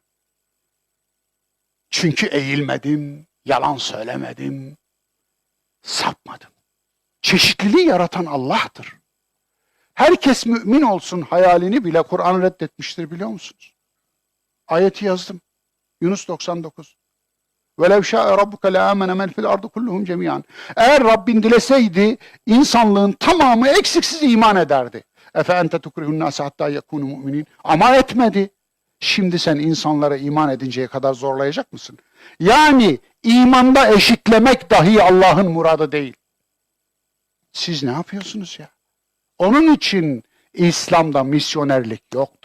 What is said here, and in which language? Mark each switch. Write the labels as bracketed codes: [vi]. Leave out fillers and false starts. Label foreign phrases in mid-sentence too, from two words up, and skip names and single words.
[tr] Çünkü eğilmedim, yalan söylemedim, sapmadım. Çeşitliliği yaratan Allah'tır. Herkes mümin olsun hayalini bile Kur'an reddetmiştir biliyor musunuz? Ayeti yazdım. Yunus 99. [ar] وَلَوْ شَاءَ رَبُّكَ لَآمَنَ مَنْ فِي الْأَرْضِ كُلُّهُمْ جَمِيعًا. [tr] Eğer Rabbin dileseydi insanlığın tamamı eksiksiz iman ederdi. [ar] اَفَاَنْتَ تُكْرِهُ النَّاسَ حَتَّى يَكُونُ مُؤْمِنِينَ. [tr] Ama etmedi. Şimdi sen insanlara iman edinceye kadar zorlayacak mısın? Yani imanda eşitlemek dahi Allah'ın muradı değil. Siz ne yapıyorsunuz ya? Onun için İslam'da misyonerlik yoktur.